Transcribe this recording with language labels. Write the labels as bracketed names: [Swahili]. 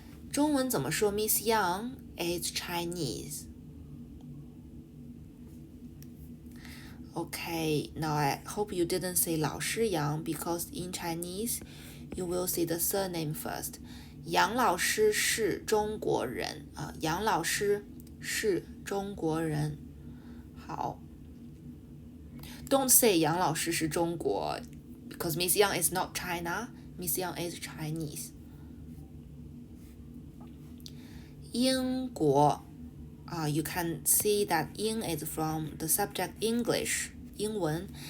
[Chinese] 中文怎么说 [English] Miss Yang is Chinese. Okay, now I hope you didn't say [Chinese] 老师杨 [English] because in Chinese you will say the surname first. [Chinese] 杨老师是中国人啊，杨老师是中国人。好 [English] ，Don't say [Chinese] 杨老师是中国 [English] because Miss Yang is not China. Miss Yang is Chinese. 英国 you can see that 英 is from the subject English, 英文.